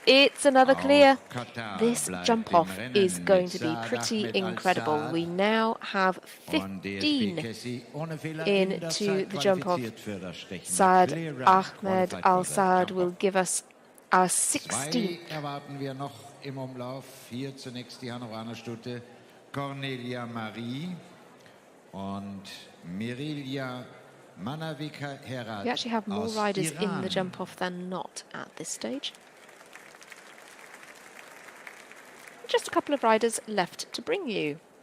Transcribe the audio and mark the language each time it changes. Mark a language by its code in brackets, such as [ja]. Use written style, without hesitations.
[en] It's another clear. This jump off is going to be pretty incredible. We now have 15 into the jump off. Saad Ahmed Al-Saad will give us our 16th. [de] Erwarten wir noch im Umlauf. Hier zunächst die Hannoveraner Stute Cornelia Murray und Mirilia Manavika Herad. [en] We actually have more riders in the jump off than not at this stage. Just a couple of riders left to bring you.